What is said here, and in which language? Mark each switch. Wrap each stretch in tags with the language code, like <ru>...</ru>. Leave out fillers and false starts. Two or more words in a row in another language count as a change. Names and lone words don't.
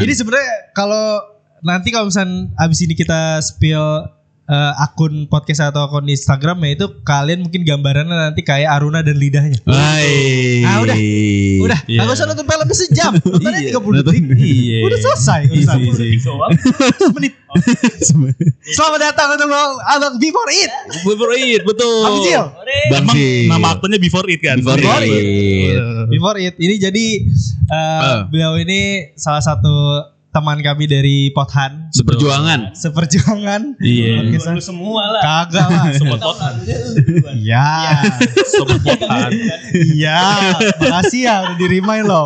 <id>Ini sebenarnya kalau nanti kalau misalnya abis ini kita spill akun podcast atau akun Instagram ya itu kalian mungkin gambarannya nanti kayak Aruna dan lidahnya. Hai. Ah, udah. Iya. Nggak usah nonton filmnya sejam. Nontonnya 30 detik. Iya. Udah selesai. Easy, Udah easy. menit. Selamat datang untuk Abang Before It. Before It, betul. Bang Cil. Bang Emang Cil. nama aktornya Before It kan? Before It. Before It. Ini jadi beliau ini salah satu teman kami dari Pothan. Seperjuangan. Iya. Lu semua lah. Kagak lah. Sobat Pothan. Iya. Sobat Pothan. Iya. Makasih ya udah di-remind loh.</id>